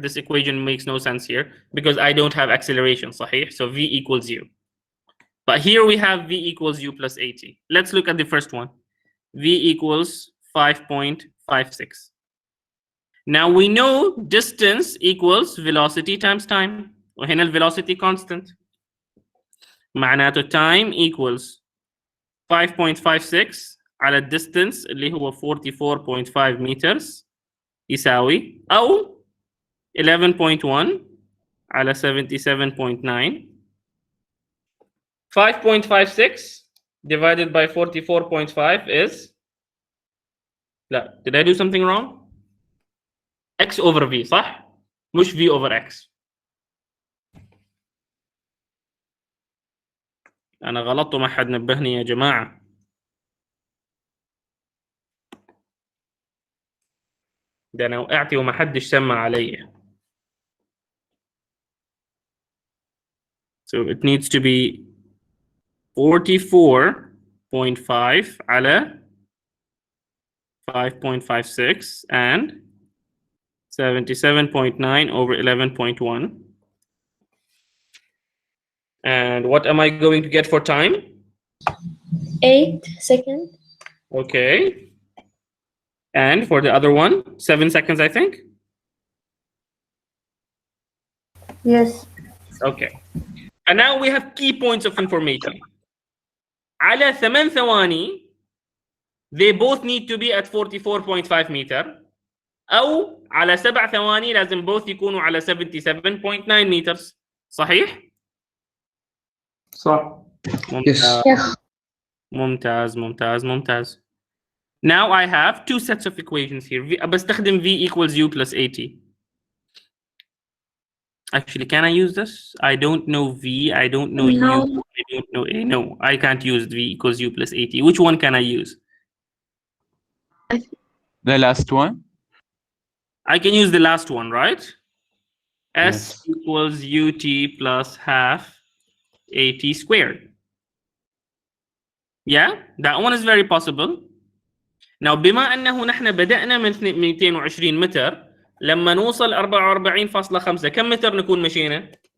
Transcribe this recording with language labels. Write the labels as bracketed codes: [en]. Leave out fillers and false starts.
[en] This equation makes no sense here because I don't have acceleration, [ar] صحيح? [en] So v equals u. But here we have v equals u plus 80. Let's look at the first one. V equals 5.56. Now we know distance equals velocity times time. [ar] وهنا [en] velocity constant. [ar] معناته [en] time equals [ar] 5.56 على distance اللي هو 44.5 meters يساوي أو 11.1 على 77.9. [en] 5.56 divided by 44.5 is, [ar] لا, [en] did I do something wrong? x over v, [ar] صح؟ مش [en] v over x. [ar] أنا غلطت وما حد نبهني يا جماعة. ده أنا وقعت وما حدش سمع علي. [en] So it needs to be 44.5 [ar] على [en] 5.56 and 77.9 over 11.1. And what am I going to get for time? 8 seconds. Okay. And for the other one, 7 seconds, I think. Yes. Okay. And now we have key points of information. [ar] على 8 ثواني, [en] they both need to be at 44.5 meter. [ar] أو على 7 ثواني لازم [en] both [ar] يكونوا على 77.9 meters. صحيح؟ صح. ممتاز. [en] Yes. [ar] ممتاز ممتاز ممتاز. [en] Now I have two sets of equations here. [ar] بستخدم [en] v equals u plus 80. Actually, can I use this? I don't know v, I don't know No. u, I don't know a. No, I can't use v equals u plus 80. Which one can I use? The last one? I can use the last one, right? S Yes. equals ut plus half at squared. Yeah, that one is very possible. [ar] Now بما أنه نحن بدأنا من 220 متر لما نوصل 44.5 كم متر نكون مشينا؟